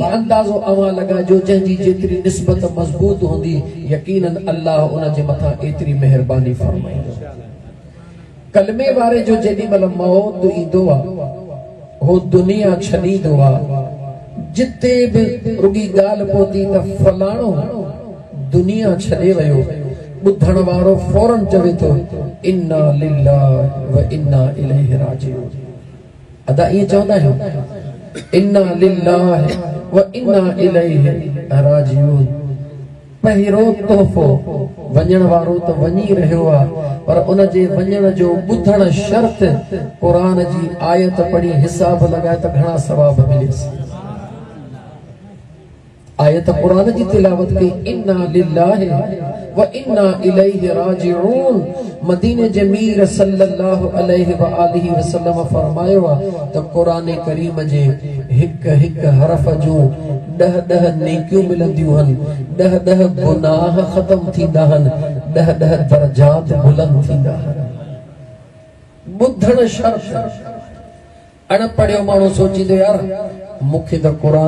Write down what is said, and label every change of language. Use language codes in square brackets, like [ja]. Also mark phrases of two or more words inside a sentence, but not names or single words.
[sd] अंदाज़ो अवां लॻाइजो जंहिंजी जेतिरी निस्बत मज़बूत हूंदी यकीनन अल्लाह उन जे मथां एतिरी महिरबानी फरमाईंदो कलमे वारे जो जेॾी महिल मौत ईंदो आहे हो दुनिया छॾींदो आहे जिते बि रुॻी ॻाल्हि पहुती त फलाणो दुनिया छॾे वियो ॿुधण वारो फौरन चवे थो [ar] إنا لله وإنا إليه راجعون [sd] अदा ईअं चवंदा आहियूं [ar] إنا لله وإنا إليه راجعون [sd] पहिरियों तोहफ़ो वञण वारो त वञी रहियो आहे पर उन जे वञण जो ॿुधण शर्त क़ुरान जी आयत पढ़ी हिसाब लॻाए त घणा सवाब मिलेसि आयत कुरान जी तिलावत की [ar] إنا لله وإنا إليه راجعون [sd] मदीने जे मीर [ar] صلى الله عليه وآله وسلم [sd] फरमायो त कुरान करीम जे हिक हिक हरफ जो 10 नेकियूं मिलंदियूं हन 10 गुनाह खत्म थींदा हन 10 दर्जात बुलंद थींदा हन ॿुधण शर्त अणपढ़ियो माण्हू सोचींदो यार मूंखे त क़ुरान